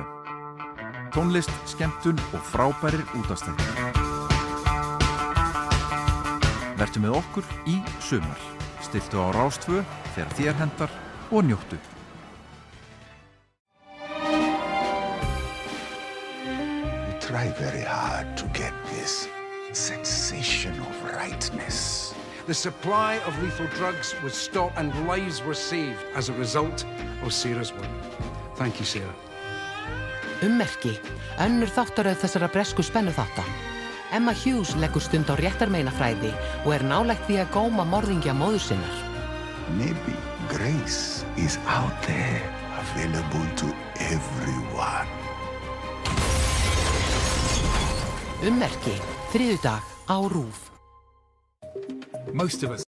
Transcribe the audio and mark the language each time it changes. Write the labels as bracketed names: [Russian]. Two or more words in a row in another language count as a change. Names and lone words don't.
[Icelandic] Tónlist, skemmtun og frábærir útvarpsþættir. Vertu með okkur í sumar. Stilltu á Rás 2 þegar þér hentar og njóttu. [English] We try very hard to get this sensation of rightness. The supply of lethal drugs was stopped and lives were saved as a result of Sarah's work. Thank you, Sarah. [Icelandic] Ummerki, önnur þáttaröð þessara bresku spennuþátta. Emma Hughes leggur stund á réttarmeinafræði og er nálægt því að góma morðingja móður sinnar. [English] Maybe grace is out there, available to everyone. [Icelandic] Ummerki, þriðjudag á RÚV. [English] Most of us